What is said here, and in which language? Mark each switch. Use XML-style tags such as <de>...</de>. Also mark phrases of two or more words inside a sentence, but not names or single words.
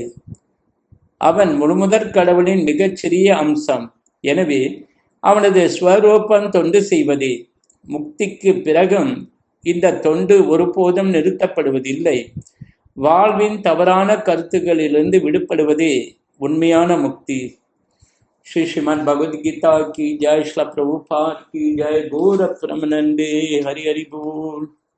<ta>அவன் முழுமுதற் கடவுளின் மிகச்சிறிய அம்சம். எனவே அவனது ஸ்வரூபம் தொண்டு செய்வதே. முக்திக்கு பிறகும் இந்த தொண்டு ஒருபோதும் நிறுத்தப்படுவதில்லை. வாழ்வின் தவறான கருத்துக்களிலிருந்து விடுபடுவதே உண்மையான முக்தி.</ta> <hi>श्री श्रीमद् भगवद गीता की जय, श्री प्रभुपाद की जय, गौर प्रेमानंदे, हरि हरि बोल।</hi>